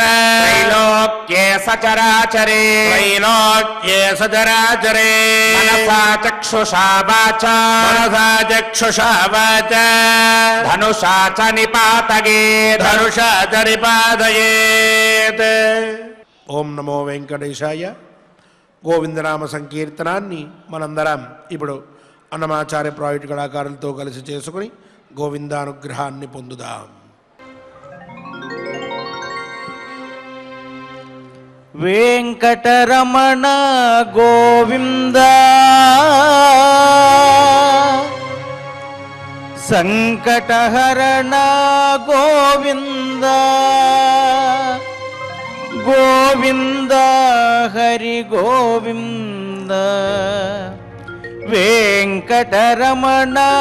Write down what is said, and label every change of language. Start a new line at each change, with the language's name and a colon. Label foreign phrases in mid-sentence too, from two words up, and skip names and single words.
Sanskrit: त्रैलोक्ये सचराचरे त्रैलोक्ये सचराचरे मनसा चक्षुषा वाचा मनसा चक्षुषा वाचा धनुषा च निपातयेत् धनुषा च निपातयेत् ఓం నమో వెంకటేశాయ.
Telugu: గోవిందనామ సంకీర్తనాన్ని మనందరం ఇప్పుడు అన్నమాచార్య ప్రాజెక్ట్ కళాకారులతో కలిసి చేసుకుని గోవిందానుగ్రహాన్ని పొందుదాం.
Sanskrit: వెంకటరమణ గోవింద సంకటహరణ గోవింద గోవింద హరి గోవింద వెంకటరమణ